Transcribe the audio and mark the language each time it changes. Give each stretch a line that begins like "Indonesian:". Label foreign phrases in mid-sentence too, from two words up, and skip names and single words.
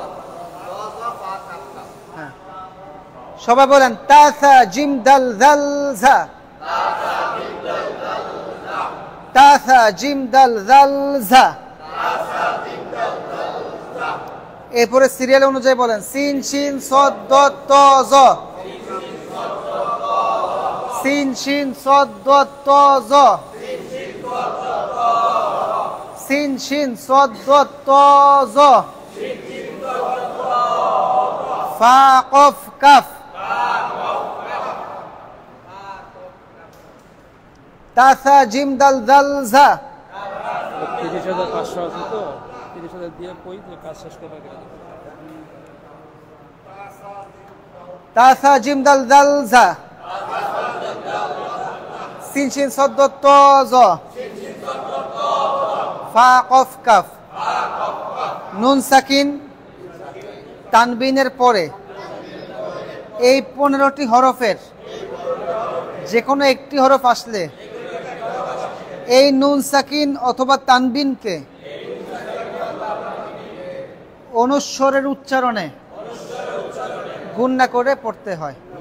Bangla: হ্যাঁ, সবাই বলেন তাসা জিম দাল জালজা, তাসা জিম দাল জালজা। এরপরে সিরিয়াল অনুযায়ী বলেন সিন শিন সদ দত ত জ, সিন শিন সদ দত ত জ, সিন শিন সদ দত ত জ, ফা কফ কাফ, তাসা জিম দাল জালজা। 30,500 আছে তো 30,000 দিয়ে কই যে কাজ শেষ করা গেল। তাসা জিম দাল জালজা, সিন শিন সদ দত ত জ, ফা কফ কাফ। নুন সাকিন তানবিনের পরে এই 15টি হরফের যে কোনো একটি হরফ আসলে এই নুন সাকিন অথবা তানবিনকে অনুস্বরের উচ্চারণে গুণনা করে পড়তে হয়।